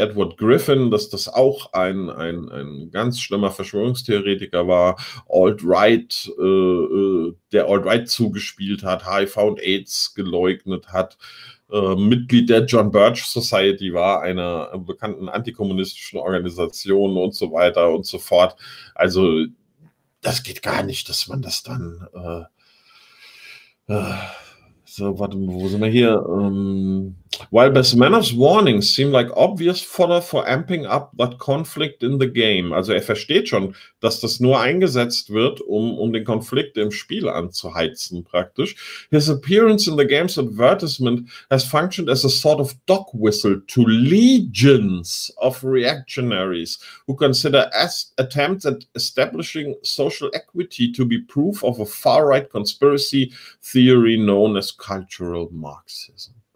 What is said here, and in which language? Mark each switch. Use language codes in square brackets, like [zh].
[de] Edward Griffin, dass das auch ein ganz schlimmer Verschwörungstheoretiker war, der Alt-Right zugespielt hat, HIV und AIDS geleugnet hat, Mitglied der John Birch Society war, einer bekannten antikommunistischen Organisation und so weiter und so fort. Also das geht gar nicht, dass man das dann so, warte mal, wo sind wir hier? [en] While Besmenov's warnings seem like obvious fodder for amping up that conflict in the game. [de] Also er versteht schon, dass das nur eingesetzt wird, um den Konflikt im Spiel anzuheizen praktisch. [en] His appearance in the game's advertisement has functioned as a sort of dog whistle to legions of reactionaries who consider attempts at establishing social equity to be proof of a far-right conspiracy theory known as cultural Marxism.